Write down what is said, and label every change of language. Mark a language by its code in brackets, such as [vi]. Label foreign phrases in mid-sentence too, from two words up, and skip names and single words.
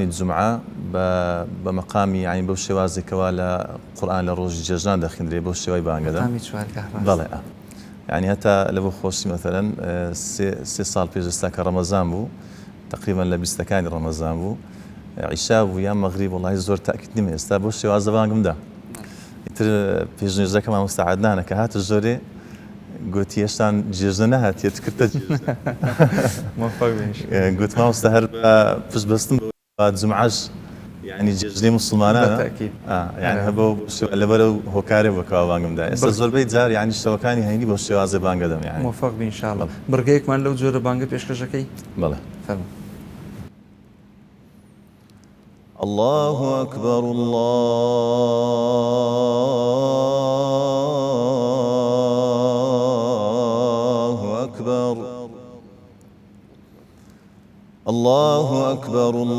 [ckb] جومعە بە مەقامی ینی بەو شێوازێکەوە لە قورئان لە ڕۆژی جێژان دەخوێندرێ بۆ شێوەی بانگەدەم بەڵێ يعني هەتا لە بۆ خۆشی مەثەلەن 3 ساڵ پێش ئێستا کە ڕەمەزان بوو تقریبا لە 20ەکانی ڕەمەزان بوو عیشا بوو یان مەغریب وڵی زۆر تاکید نیمە ئێستا بۆ شێوازە بانگمدا ئیتر پێشنوێژەکە مامۆستا عەدنانە کە هاتە ژۆرێ گوتی هێشتان جێژنە نەهاتیێت کردە گوت مامۆستا هەر پشت بەستم بە جومعەش يعني جێژنەی مسلمانانە يعني هەبە لەبەرە هۆکارێ بەکەوە بانگمدا ئێستا زۆربەی جار يعني شتەوەکانی هەینی بۆ شێوازێ بانگەدەم يعني موفق بین انشاءالله بڕگەیەکمان لەو جۆرە بانگە پێشکەشەکەی بەڵێ فەرموو [ar] الله أكبر الله أكبر الله أكبر